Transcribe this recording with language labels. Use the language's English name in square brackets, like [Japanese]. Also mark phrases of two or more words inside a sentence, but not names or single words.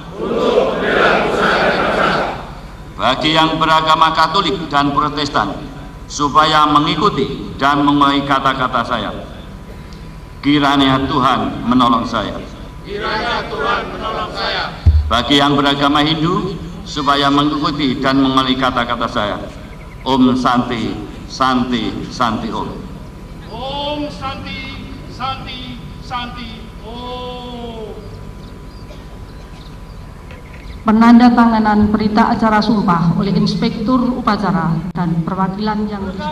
[Indonesian] Bagi yang beragama Katolik dan Protestan supaya mengikuti dan mengulangi kata-kata saya. Kiranya Tuhan menolong saya. Kiranya Tuhan menolong saya. Bagi yang beragama Hindu supaya mengikuti dan mengulangi kata-kata saya. [Sanskrit] Om Santi, Santi, Santi Om. Om Santi, Santi, Santi Om. [Indonesian] Penandatanganan berita acara sumpah oleh Inspektur Upacara dan perwakilan yang